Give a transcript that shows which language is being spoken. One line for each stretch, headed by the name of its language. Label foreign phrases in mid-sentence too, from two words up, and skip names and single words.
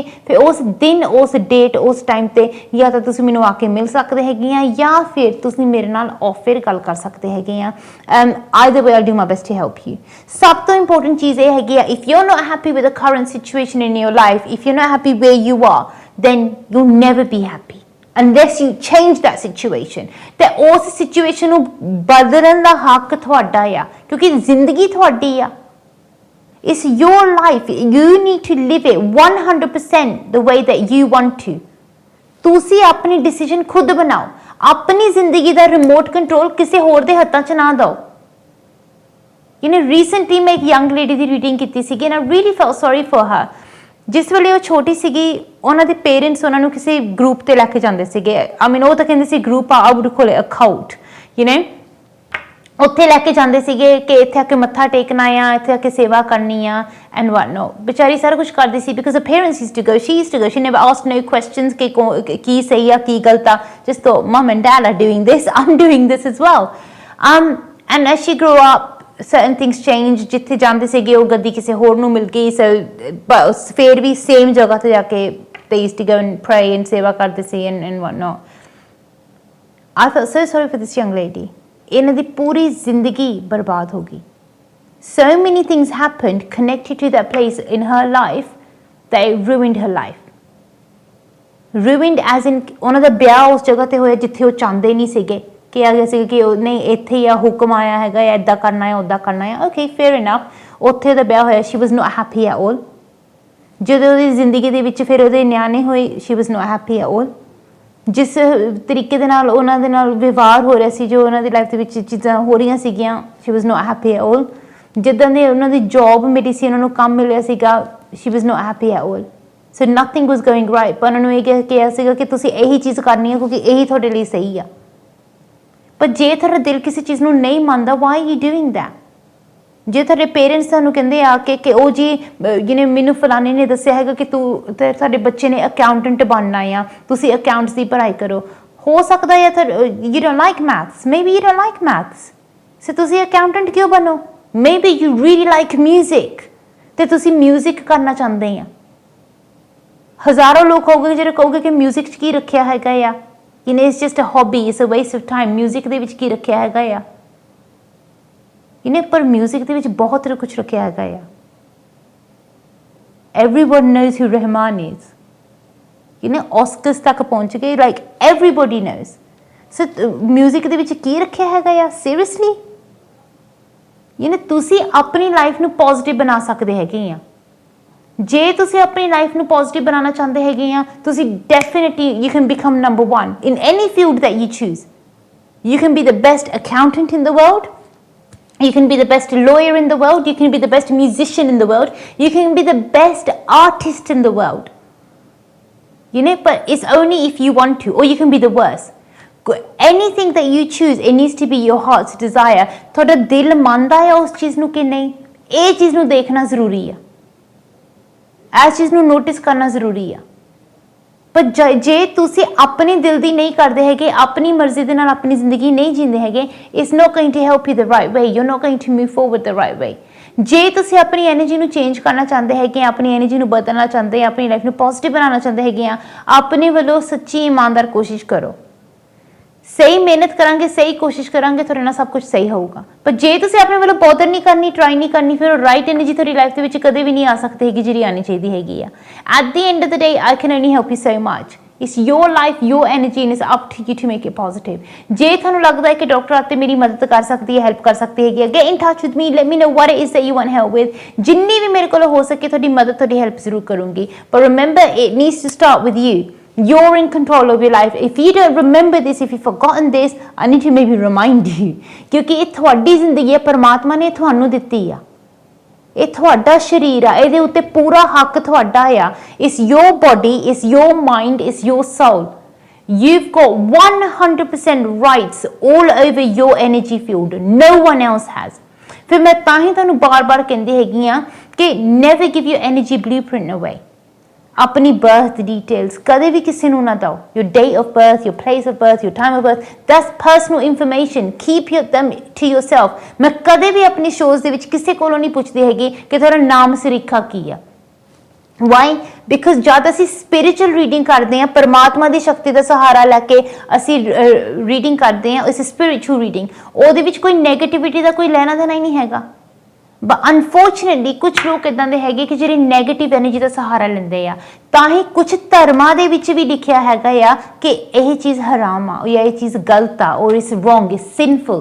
Punjabi: ਫਿਰ ਉਸ ਦਿਨ, ਉਸ ਡੇਟ, ਉਸ ਟਾਈਮ ਤੇ ਜਾਂ ਤਾਂ ਤੁਸੀਂ ਮੈਨੂੰ ਆ ਕੇ ਮਿਲ ਸਕਦੇ ਹੈਗੇ ਆ, ਜਾਂ ਫਿਰ ਤੁਸੀਂ ਮੇਰੇ ਨਾਲ
English: off air
Punjabi: ਗੱਲ ਕਰ ਸਕਦੇ ਹੈਗੇ ਆ।
English: either way I do my best to help you.
Punjabi: ਸਭ ਤੋਂ ਇੰਪੋਰਟੈਂਟ ਚੀਜ਼ ਇਹ ਹੈਗੀ ਆ,
English: if you are not happy with the current situation in your life, if you are not happy where you are, then you'll never be happy. unless you change that situation.
Punjabi: ਤੇ ਉਸ ਸਿਚੁਏਸ਼ਨ ਨੂੰ ਬਦਲਣ ਦਾ ਹੱਕ ਤੁਹਾਡਾ ਆ ਕਿਉਂਕਿ ਜ਼ਿੰਦਗੀ ਤੁਹਾਡੀ ਆ.
English: It's your life. You need to live it 100% the way that you want to.
Punjabi: ਤੁਸੀਂ ਆਪਣੀ ਡਿਸੀਜਨ ਖੁਦ ਬਣਾਓ. ਆਪਣੀ ਜ਼ਿੰਦਗੀ ਦਾ ਰਿਮੋਟ ਕੰਟਰੋਲ ਕਿਸੇ ਹੋਰ ਦੇ ਹੱਥਾਂ 'ਚ ਨਾ ਦਿਓ.
English: You know, recently
Punjabi: ਮੈਂ ਇੱਕ ਯੰਗ ਲੇਡੀ ਦੀ ਰੀਡਿੰਗ ਕੀਤੀ ਸੀਗੀ
English: and I really felt sorry for her.
Punjabi: ਜਿਸ ਵੇਲੇ ਉਹ ਛੋਟੀ ਸੀਗੀ ਉਹਨਾਂ ਦੇ ਪੇਰੈਂਟਸ ਉਹਨਾਂ ਨੂੰ ਕਿਸੇ ਗਰੁੱਪ ਤੇ ਲੈ ਕੇ ਜਾਂਦੇ ਸੀਗੇ.
English: I mean
Punjabi: ਉਹ ਤਾਂ ਕਹਿੰਦੇ ਸੀ ਗਰੁੱਪ ਆ,
English: I would call it a cult. You know,
Punjabi: ਉੱਥੇ ਲੈ ਕੇ ਜਾਂਦੇ ਸੀਗੇ ਕਿ ਇੱਥੇ ਆ ਕੇ ਮੱਥਾ ਟੇਕਣਾ ਆ, ਇੱਥੇ ਆ ਕੇ ਸੇਵਾ ਕਰਨੀ ਆ
English: and what not.
Punjabi: ਵਿਚਾਰੀ ਸਾਰਾ ਕੁਝ ਕਰਦੀ ਸੀ
English: because her parents used to go, she used to go, she never asked no questions
Punjabi: ਕਿ ਕੀ ਸਹੀ ਆ ਕੀ ਗਲਤ ਆ.
English: Just thought mom and dad are doing this, I'm doing this as well. And as she grew up, certain things changed.
Punjabi: ਜਿੱਥੇ ਜਾਂਦੇ ਸੀਗੇ ਉਹ ਗੱਦੀ ਕਿਸੇ ਹੋਰ ਨੂੰ ਮਿਲ ਗਈ. So ਫਿਰ ਵੀ same ਜਗ੍ਹਾ ਤੇ ਜਾ ਕੇ
English: they used to go and pray and
Punjabi: ਸੇਵਾ ਕਰਦੇ ਸੀ
English: and what not. I felt so sorry for this young lady.
Punjabi: ਇਹਨਾਂ ਦੀ ਪੂਰੀ ਜ਼ਿੰਦਗੀ ਬਰਬਾਦ ਹੋ ਗਈ.
English: So many things happened connected to that place in her life that it ruined her life. Ruined as in
Punjabi: ਉਹਨਾਂ ਦਾ ਵਿਆਹ ਉਸ ਜਗ੍ਹਾ ਤੇ ਹੋਇਆ ਜਿੱਥੇ ਉਹ ਚਾਹੁੰਦੇ ਨਹੀਂ ਸੀਗੇ ਕਿ ਆ ਗਿਆ ਸੀ ਕਿ ਉਹ ਨਹੀਂ ਇੱਥੇ ਹੀ ਆ ਹੁਕਮ ਆਇਆ ਹੈਗਾ ਜਾਂ ਇੱਦਾਂ ਕਰਨਾ ਹੈ ਉੱਦਾਂ ਕਰਨਾ ਹੈ.
English: okay fair enough.
Punjabi: ਉੱਥੇ ਦਾ ਵਿਆਹ ਹੋਇਆ.
English: She was not happy at all.
Punjabi: ਜਦੋਂ ਉਹਦੀ ਜ਼ਿੰਦਗੀ ਦੇ ਵਿੱਚ ਫਿਰ ਉਹਦੇ ਨਿਆਣੇ ਹੋਏ
English: she was not happy at all.
Punjabi: ਜਿਸ ਤਰੀਕੇ ਦੇ ਨਾਲ ਉਹਨਾਂ ਦੇ ਨਾਲ ਵਿਵਹਾਰ ਹੋ ਰਿਹਾ ਸੀ ਜੋ ਉਹਨਾਂ ਦੀ ਲਾਈਫ ਦੇ ਵਿੱਚ ਚੀਜ਼ਾਂ ਹੋ ਰਹੀਆਂ ਸੀਗੀਆਂ
English: she was not happy at all.
Punjabi: ਜਿੱਦਾਂ ਦੇ ਉਹਨਾਂ ਦੀ ਜੌਬ ਮਿਲੀ ਸੀ ਉਹਨਾਂ ਨੂੰ ਕੰਮ ਮਿਲਿਆ ਸੀਗਾ
English: she was not happy at all. So nothing was going right.
Punjabi: ਪਰ ਉਹਨਾਂ ਨੂੰ ਇਹ ਕਿਹਾ ਸੀਗਾ ਕਿ ਤੁਸੀਂ ਇਹੀ ਚੀਜ਼ ਕਰਨੀ ਹੈ ਕਿਉਂਕਿ ਇਹੀ ਤੁਹਾਡੇ ਲਈ ਸਹੀ ਆ. ਪਰ ਜੇ ਤੁਹਾਡਾ ਦਿਲ ਕਿਸੇ ਚੀਜ਼ ਨੂੰ ਨਹੀਂ ਮੰਨਦਾ
English: why are you doing that?
Punjabi: ਜੇ ਤੁਹਾਡੇ ਪੇਰੈਂਟਸ ਤੁਹਾਨੂੰ ਕਹਿੰਦੇ ਆ ਕਿ ਉਹ ਜੀ ਜਿਹਨੇ ਮੈਨੂੰ ਫਲਾਣੇ ਨੇ ਦੱਸਿਆ ਹੈਗਾ ਕਿ ਤੂੰ ਤੁਹਾਡੇ ਬੱਚੇ ਨੇ ਅਕਾਊਂਟੈਂਟ ਬਣਨਾ ਆ ਤੁਸੀਂ ਅਕਾਊਂਟਸ ਦੀ ਪੜ੍ਹਾਈ ਕਰੋ. ਹੋ ਸਕਦਾ ਹੈ
English: you don't like maths, maybe you don't like maths, so
Punjabi: ਤੁਸੀਂ ਅਕਾਊਂਟੈਂਟ ਕਿਉਂ ਬਣੋ?
English: Maybe you really like music
Punjabi: ਤੇ ਤੁਸੀਂ ਮਿਊਜ਼ਿਕ ਕਰਨਾ ਚਾਹੁੰਦੇ ਆ. ਹਜ਼ਾਰਾਂ ਲੋਕ ਹੋਗੇ ਜਿਹੜੇ ਕਹੋਗੇ ਕਿ ਮਿਊਜ਼ਿਕ 'ਚ ਕੀ ਰੱਖਿਆ ਹੈਗਾ ਆ.
English: You know, it's just a hobby, it's a waste of time.
Punjabi: ਮਿਊਜ਼ਿਕ ਦੇ ਵਿੱਚ ਕੀ ਰੱਖਿਆ ਹੈਗਾ ਆ.
English: You know,
Punjabi: ਪਰ ਮਿਊਜ਼ਿਕ ਦੇ ਵਿੱਚ ਬਹੁਤ ਕੁਝ ਰੱਖਿਆ ਹੈਗਾ ਆ.
English: Everyone knows who Rahman is. You know,
Punjabi: Oscars ਤੱਕ ਪਹੁੰਚ ਗਏ,
English: like everybody knows.
Punjabi: So ਮਿਊਜ਼ਿਕ ਦੇ ਵਿੱਚ ਕੀ ਰੱਖਿਆ ਹੈਗਾ ਆ.
English: Seriously? You know,
Punjabi: ਤੁਸੀਂ ਆਪਣੀ ਲਾਈਫ ਨੂੰ ਪੋਜ਼ਿਟਿਵ ਬਣਾ ਸਕਦੇ ਹੈਗੇ ਆ. ਜੇ ਤੁਸੀਂ ਆਪਣੀ ਲਾਈਫ ਨੂੰ ਪੋਜ਼ਿਟਿਵ ਬਣਾਉਣਾ ਚਾਹੁੰਦੇ ਹੈਗੇ ਆ ਤੁਸੀਂ
English: definitely you can become number one in any field that you choose. You can be the best accountant in the world. You can be the best lawyer in the world. You can be the best musician in the world. You can be the best artist in the world. You know, but it's only if you want to, or you can be the worst. Anything that you choose, it needs to be your heart's desire.
Punjabi: ਤੁਹਾਡਾ ਦਿਲ ਮੰਨਦਾ ਹੈ ਉਸ ਚੀਜ਼ ਨੂੰ ਕਿ ਨਹੀਂ, ਇਹ ਚੀਜ਼ ਨੂੰ ਦੇਖਣਾ ਜ਼ਰੂਰੀ ਆ. ਇਸ ਚੀਜ਼ ਨੂੰ ਨੋਟਿਸ ਕਰਨਾ ਜ਼ਰੂਰੀ ਆ. ਪਰ ਜੇ ਤੁਸੀਂ ਆਪਣੇ ਦਿਲ ਦੀ ਨਹੀਂ ਕਰਦੇ ਹੈਗੇ, ਆਪਣੀ ਮਰਜ਼ੀ ਦੇ ਨਾਲ ਆਪਣੀ ਜ਼ਿੰਦਗੀ ਨਹੀਂ ਜੀਂਦੇ ਹੈਗੇ,
English: it's not going to help you the right way. you are not going to move forward the right way.
Punjabi: ਜੇ ਤੁਸੀਂ ਆਪਣੀ ਐਨਰਜੀ ਨੂੰ ਚੇਂਜ ਕਰਨਾ ਚਾਹੁੰਦੇ ਹੈਗੇ, ਆਪਣੀ ਐਨਰਜੀ ਨੂੰ ਬਦਲਣਾ ਚਾਹੁੰਦੇ, ਆਪਣੀ ਲਾਈਫ ਨੂੰ ਪੋਜ਼ਿਟਿਵ ਬਣਾਉਣਾ ਚਾਹੁੰਦੇ ਹੈਗੇ ਆ, ਆਪਣੇ ਵੱਲੋਂ ਸੱਚੀ ਇਮਾਨਦਾਰ ਕੋਸ਼ਿਸ਼ ਕਰੋ. ਸਹੀ ਮਿਹਨਤ ਕਰਾਂਗੇ, ਸਹੀ ਕੋਸ਼ਿਸ਼ ਕਰਾਂਗੇ, ਤੁਹਾਡੇ ਨਾਲ ਸਭ ਕੁਝ ਸਹੀ ਹੋਊਗਾ. ਪਰ ਜੇ ਤੁਸੀਂ ਆਪਣੇ ਵੱਲੋਂ ਬੋਦਰ ਨਹੀਂ ਕਰਨੀ, ਟਰਾਈ ਨਹੀਂ ਕਰਨੀ, ਫਿਰ ਉਹ
English: right energy
Punjabi: ਤੁਹਾਡੀ ਲਾਈਫ ਦੇ ਵਿੱਚ ਕਦੇ ਵੀ ਨਹੀਂ ਆ ਸਕਦੀ ਹੈਗੀ ਜਿਹੜੀ ਆਉਣੀ ਚਾਹੀਦੀ ਹੈਗੀ ਆ.
English: at the end of the day I can only help you so much. It's your life, your energy, and it's up to you to make it positive.
Punjabi: ਜੇ ਤੁਹਾਨੂੰ ਲੱਗਦਾ ਹੈ ਕਿ ਡਾਕਟਰ ਆਤੇ ਮੇਰੀ ਮਦਦ ਕਰ ਸਕਦੀ ਹੈ, ਹੈਲਪ ਕਰ ਸਕਦੀ ਹੈਗੀ,
English: get in touch with me, let me know what it is that you want help with.
Punjabi: ਜਿੰਨੀ ਵੀ ਮੇਰੇ ਕੋਲ ਹੋ ਸਕੇ ਤੁਹਾਡੀ ਮਦਦ, ਤੁਹਾਡੀ ਹੈਲਪ ਜ਼ਰੂਰ ਕਰੂੰਗੀ.
English: But remember, it needs to start with you. You're in control of your life. If you don't remember this, if you've forgotten this, I need to maybe remind you.
Punjabi: ਕਿਉਂਕਿ ਇਹ ਤੁਹਾਡੀ ਜ਼ਿੰਦਗੀ ਹੈ, ਪਰਮਾਤਮਾ ਨੇ ਤੁਹਾਨੂੰ ਦਿੱਤੀ ਆ. ਇਹ ਤੁਹਾਡਾ ਸਰੀਰ ਆ, ਇਹਦੇ ਉੱਤੇ ਪੂਰਾ ਹੱਕ ਤੁਹਾਡਾ ਆ.
English: It's your body, it's your mind, it's your soul. You've got 100% rights all over your energy field. No one else has.
Punjabi: ਫਿਰ ਮੈਂ ਤਾਂ ਹੀ ਤੁਹਾਨੂੰ ਬਾਰ-ਬਾਰ ਕਹਿੰਦੀ ਹੈਗੀ ਆ ਕਿ
English: never give your energy blueprint away.
Punjabi: ਆਪਣੀ
English: birth details
Punjabi: ਕਦੇ ਵੀ ਕਿਸੇ ਨੂੰ ਨਾ ਦਿਓ.
English: Your date of birth, your place of birth, your time of birth, that's personal information. Keep them to yourself.
Punjabi: ਮੈਂ ਕਦੇ ਵੀ ਆਪਣੀ ਸ਼ੋਜ਼ ਦੇ ਵਿੱਚ ਕਿਸੇ ਕੋਲੋਂ ਨਹੀਂ ਪੁੱਛਦੀ ਹੈਗੀ ਕਿ ਤੁਹਾਡਾ ਨਾਮ ਸਰੀਖਾ ਕੀ ਆ.
English: Why? Because
Punjabi: ਜਦ ਅਸੀਂ
English: spiritual reading
Punjabi: ਕਰਦੇ ਹਾਂ, ਪਰਮਾਤਮਾ ਦੀ ਸ਼ਕਤੀ ਦਾ ਸਹਾਰਾ ਲੈ ਕੇ ਅਸੀਂ ਰੀਡਿੰਗ ਕਰਦੇ ਹਾਂ, ਇਸ
English: spiritual reading,
Punjabi: ਉਹਦੇ ਵਿੱਚ ਕੋਈ ਨੈਗੇਟਿਵਿਟੀ ਦਾ ਕੋਈ ਲੈਣਾ ਦੇਣਾ ਹੀ ਨਹੀਂ ਹੈਗਾ. ਅਨਫੋਰਚੂਨੇਟਲੀ ਕੁਝ ਲੋਕ ਇਦਾਂ ਦੇ ਹੈਗੇ ਕਿ ਜਿਹੜੇ ਨੈਗੇਟਿਵ ਐਨਰਜੀ ਦਾ ਸਹਾਰਾ ਲੈਂਦੇ ਆ। ਤਾਂ ਹੀ ਕੁਝ ਧਰਮਾਂ ਦੇ ਵਿੱਚ ਵੀ ਲਿਖਿਆ ਹੈਗਾ ਆ ਕਿ ਇਹ ਚੀਜ਼ ਹਰਾਮ ਆ ਜਾਂ ਇਹ ਚੀਜ਼ ਗਲਤ ਆ ਔਰ
English: is wrong is sinful.